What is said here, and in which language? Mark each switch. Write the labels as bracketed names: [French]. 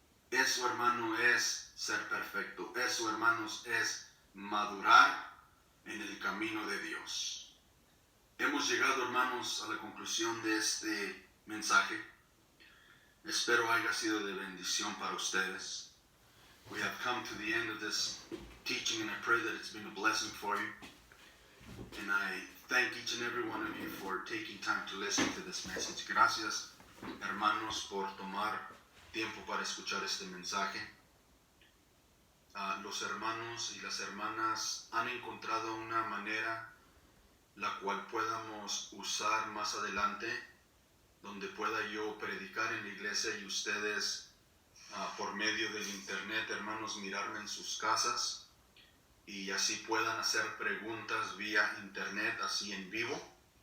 [Spanish] Eso, hermano, es ser perfecto. Eso, hermanos, es madurar en el camino de Dios. Hemos llegado, hermanos, a la conclusión de este mensaje. Espero haya sido de bendición para ustedes. [English] We have come to the end of this teaching, and I pray that it's been a blessing for you. And I thank each and every one of you for taking time to listen to this message. [Spanish] Gracias, hermanos, por tomar tiempo para escuchar este mensaje. Los hermanos y las hermanas han encontrado una manera la cual podamos usar más adelante, donde pueda yo predicar en la iglesia y ustedes por medio del internet, hermanos, mirarme en sus casas y así puedan hacer preguntas vía internet, así en vivo.